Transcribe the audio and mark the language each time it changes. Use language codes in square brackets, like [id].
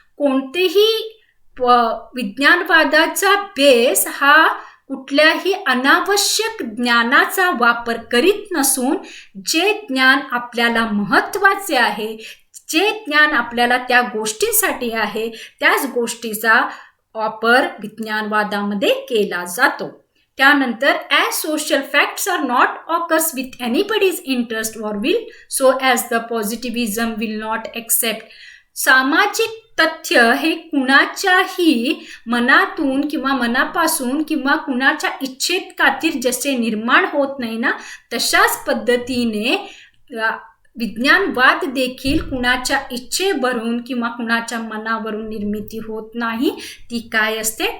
[mr] कोणतेही विज्ञानवादाचा बेस हा कुठल्याही अनावश्यक ज्ञानाचा वापर करीत नसून जे ज्ञान आपल्याला महत्त्वाचे आहे, जे ज्ञान आपल्याला त्या गोष्टींसाठी आहे त्याच गोष्टीचा वापर विज्ञानवादामध्ये केला जातो. त्यानंतर [en] as social facts are not occurs with anybody's interest or will, so as the positivism will not accept. [mr] सामाजिक तथ्य हे कुणाच्याही मनातून किंवा मनापासून किंवा कुणाच्या इच्छेत खातीर जसे निर्माण होत नाही ना, तशाच पद्धतीने विज्ञानवाद देखील कुणाच्या इच्छेवरून किंवा कुणाच्या मनावरून निर्मिती होत नाही. ती काय असते?